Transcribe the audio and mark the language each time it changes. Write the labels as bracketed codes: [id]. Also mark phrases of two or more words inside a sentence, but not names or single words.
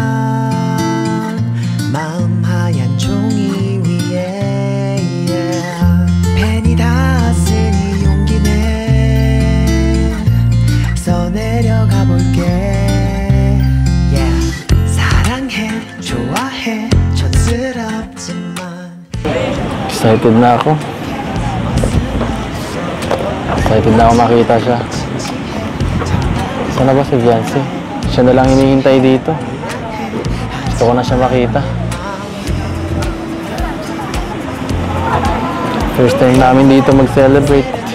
[ko] 마음 하얀 종이 위에 펜이 닿았으니 내려가 볼게 사랑해 좋아해 촌스럽지만 [tl] Excited na ako. Excited na ako makita siya. Sana ba si Viancy? Siya na lang hinihintay dito. Gusto ko na siya makita. [en] First time [tl] namin dito mag-celebrate.